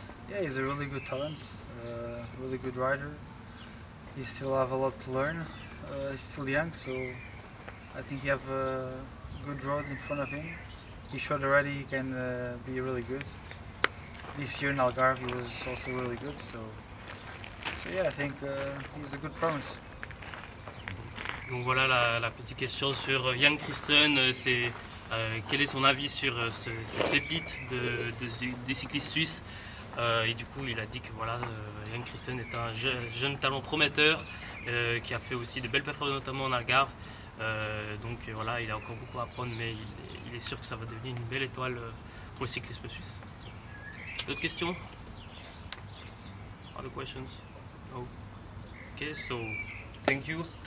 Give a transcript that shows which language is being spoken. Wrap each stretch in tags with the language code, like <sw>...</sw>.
<en>Yeah, he's a really good talent, really good rider. He still have a lot to learn. He's still young, so I think he have a good road in front of him. He showed already he can be really good. This year in Algarve he was also really good, so yeah, I think he's a good promise.</en> <fr>Donc voilà la petite question sur Jan Christen, c'est quel est son avis sur cette pépite des cyclistes suisses, et du coup il a dit que voilà, Jan Christen est un jeune talent prometteur qui a fait aussi de belles performances notamment en Algarve, donc voilà, il a encore beaucoup à apprendre, mais il est sûr que ça va devenir une belle étoile pour le cyclisme suisse. D'autres questions?</fr> <en>Other questions? No. Okay, so thank you.</en>